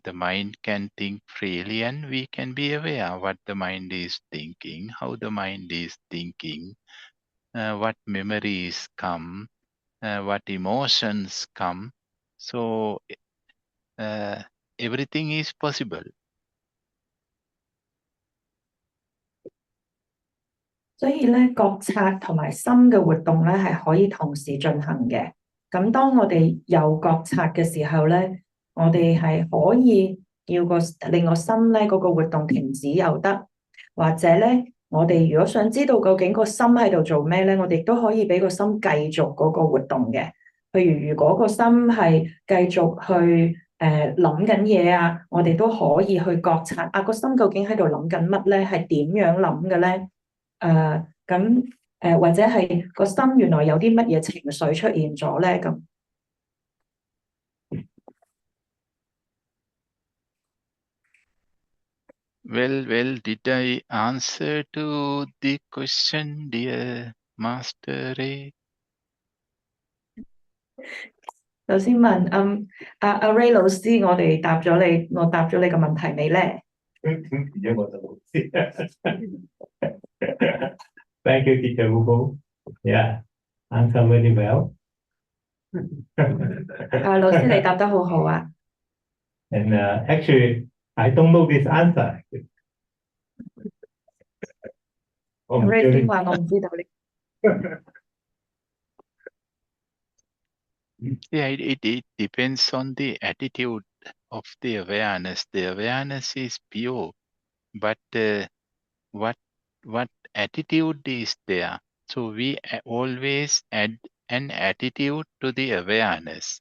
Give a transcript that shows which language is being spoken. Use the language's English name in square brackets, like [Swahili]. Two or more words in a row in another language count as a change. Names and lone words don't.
[English] The mind can think freely, and we can be aware what the mind is thinking, how the mind is thinking, what memories come, what emotions come. So everything is possible. [Cantonese] 所以咧，覺察同埋心嘅活動咧係可以同時進行嘅。咁當我哋有覺察嘅時候咧，我哋係可以令個心咧嗰個活動停止又得，或者咧我哋如果想知道究竟個心喺度做咩咧，我哋都可以俾個心繼續嗰個活動嘅。譬如如果個心係繼續去諗緊嘢啊，我哋都可以去覺察啊個心究竟喺度諗緊乜咧，係點樣諗嘅咧？或者係個心原來有啲乜嘢情緒出現咗咧咁。 [English] Well, did I answer to the question, dear Master Ray? [Cantonese] 首先問阿 Ray 老師，我答咗你個問題未咧？ [English] Thank you, Teacher Upul. Yeah, answer very well. [Cantonese] 老師你答得好好啊。 [English] And actually, I don't know this answer. [Cantonese] Ray 先話我唔知道你。 [English] Yeah, it depends on the attitude of the awareness. The awareness is pure, but what attitude is there? So we always add an attitude to the awareness.